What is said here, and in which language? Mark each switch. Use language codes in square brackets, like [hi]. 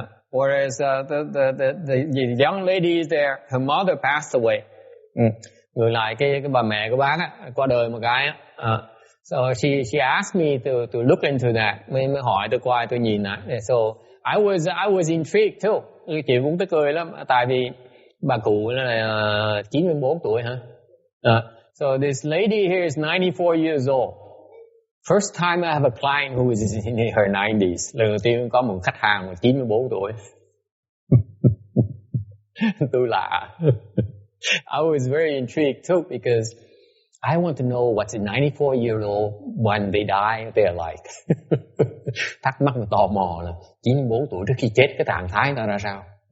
[en] Whereas the young lady is there, her mother passed away. [vi] Ngược lại cái bà mẹ của bác á, qua đời một cái á. [en] So she asked me to look into that. [vi] Mới hỏi tôi qua tôi nhìn lại. [en] So I was intrigued too. [vi] Chị cũng tức cười lắm, tại vì bà cụ là 94 tuổi hả? [en] So this lady here is 94 years old. First time I have a client who is in her 90s. [vi] Lần đầu tiên có một khách hàng mà 94 tuổi. Tôi lạ. [en] I was very intrigued too, because I want to know what's a 94-year-old when they die, they're like. [vi] Thắc mắc và tò mò là 94 tuổi trước khi chết cái trạng thái ta ra sao.